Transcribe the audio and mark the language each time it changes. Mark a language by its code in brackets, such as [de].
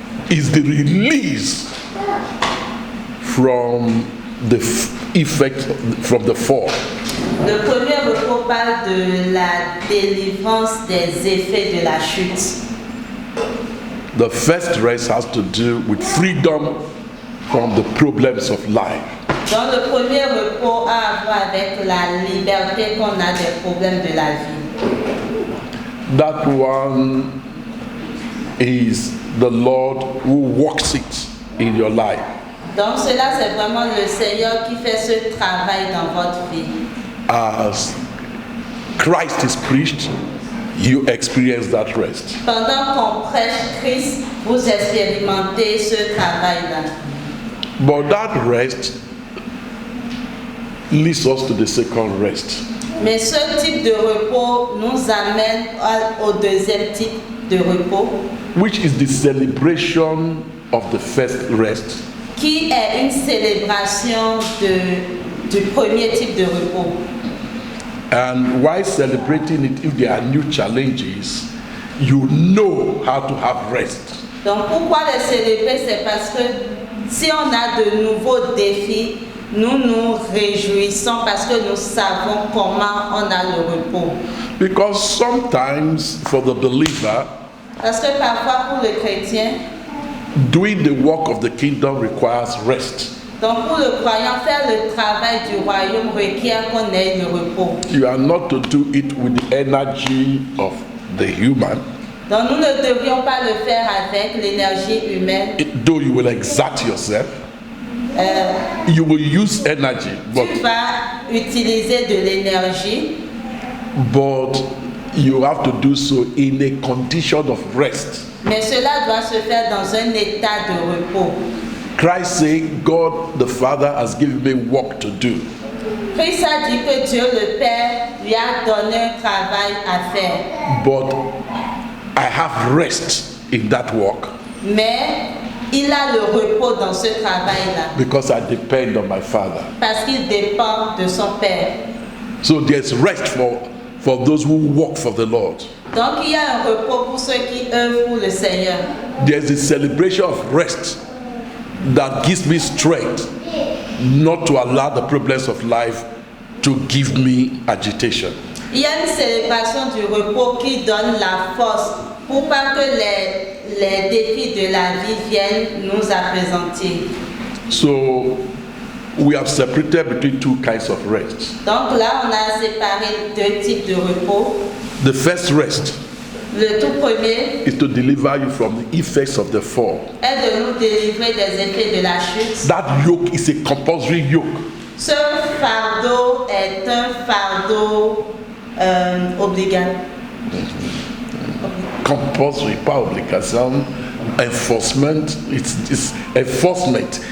[en] is the release from the effect from the fall. [fr] Le premier repos parle de la délivrance des effets de la chute. [en] The first rest has to do with freedom from the problems of life. [fr] Donc le premier repos a à voir avec la liberté qu'on a des problèmes de la vie. [en] That one is the Lord who works it in your life. [fr] Donc cela c'est vraiment le Seigneur qui fait ce travail dans votre vie. [en] As Christ is preached, you experience that rest. [fr] Pendant qu'on prêche Christ, vous expérimentez ce travail-là. [en] But that rest leads us to the second rest. [fr] Mais ce type de repos nous amène au deuxième type de repos, [en] Which is the celebration of the first rest. [fr] qui est une célébration du premier type de repos. [en] And while celebrating it, if there are new challenges, you know how to have rest. [fr] Donc pourquoi le célébrer? C'est parce que si on a de nouveaux défis, nous nous réjouissons parce que nous savons comment on a le repos. [en] Because sometimes for the believer, [fr] Parce que parfois pour le chrétien, [en] doing the work of the kingdom requires rest. [fr] donc pour le croyant, faire le travail du royaume requiert qu'on ait le repos. [en] You are not to do it with the energy of the human, [fr] Donc nous ne devrions pas le faire avec l'énergie humaine. [en] though you will exert yourself. You will use energy, [fr] Tu vas utiliser de l'énergie, [en] but you have to do so in a condition of rest. [fr] mais cela doit se faire dans un état de repos. [en] Christ saying, God the Father has given me work to do. [fr] Christ a dit que Dieu le Père lui a donné un travail à faire. [en] But I have rest in that work [fr] Mais il a le repos dans ce travail-là [en] because I depend on my Father. [fr] parce qu'il dépend de son Père. [en] So there's rest for those who work for the Lord. [fr] Donc il y a un repos pour ceux qui œuvrent pour le Seigneur. [en] There's a celebration of rest that gives me strength not to allow the problems of life to give me agitation. [fr] Il y a une célébration du repos qui donne la force pour pas que les défis de la vie viennent nous appesantir. [en] So we have separated between two kinds of rest. [fr] Donc là, on a séparé deux types de repos. [en] The first rest [fr] Le tout premier [en] is to deliver you from the effects of the fall. [fr] est de nous délivrer des effets de la chute. [en] That yoke is a compulsory yoke. [fr] Ce fardeau est un fardeau obligatoire. Compulsory, pas obligation. [en] Enforcement, it's enforcement.